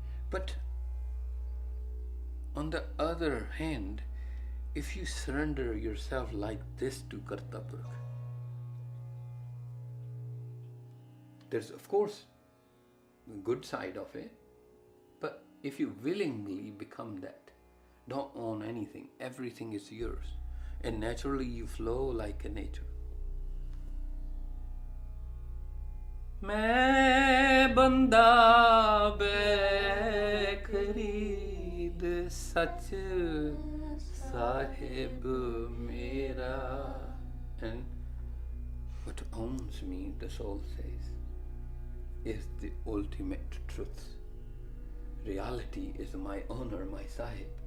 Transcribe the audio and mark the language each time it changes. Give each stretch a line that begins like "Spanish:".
English: But on the other hand, if you surrender yourself like this to Karta Purkh, there's of course the good side of it, but if you willingly become that, don't own anything, everything is yours, and naturally you flow like a nature.
Punjabi: मैं बंदा बेखरीद सच साहिब मेरा.
English: And what owns me, the soul says, is the ultimate truth. Reality is my owner, my sahib.